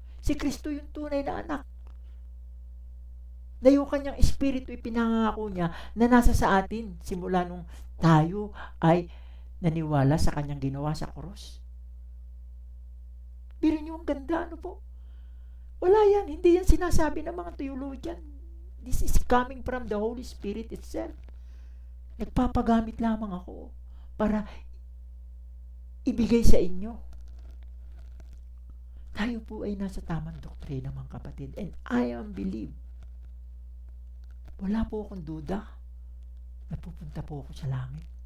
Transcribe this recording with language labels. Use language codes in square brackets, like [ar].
[tl] Si Kristo yung tunay na anak. Na yung kanyang espiritu ipinangako niya na nasa sa atin simula nung tayo ay naniwala sa kanyang ginawa sa cross. Pero yung ganda, po? Wala yan. Hindi yan sinasabi ng mga theologian. [en] This is coming from the Holy Spirit itself. [tl] Nagpapagamit lamang ako para ibigay sa inyo. Tayo po ay nasa tamang doktrina, mga kapatid. [en] And I am believe. [tl] Wala po akong duda na pupunta po ako sa langit.